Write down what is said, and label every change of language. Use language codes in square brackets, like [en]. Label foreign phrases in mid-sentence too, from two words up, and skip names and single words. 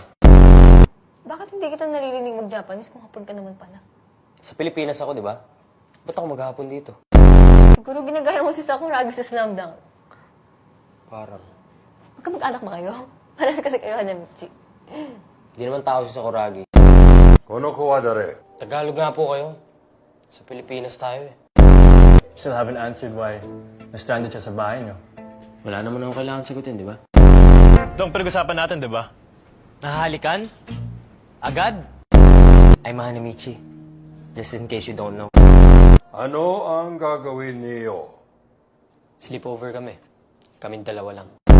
[tl] Bakit hindi kita naririnig mag-Japanese kung hapon ka naman pala? Sa Pilipinas ako, di ba? Ba't ako maghapon dito? Siguro ginagaya mo si Sakuragi sa Slam Dunk. Parang. Magkamag-anak ba kayo? Paras kasi kayo, Hanamichi. Di naman tao si Sakuragi. [ja] この子は誰 [tl] Tagalog nga po kayo. Sa Pilipinas tayo eh. [en] Still haven't answered why [tl] na-stranded siya sa bahay niyo. Wala naman akong kailangan sagutin, di ba? Ito ang pinag-usapan natin, di ba? Nahalikan? Agad? [en] I'm Hanamichi. Just in case you don't know. [tl] Ano ang gagawin niyo? Sleepover kami. Kaming dalawa lang.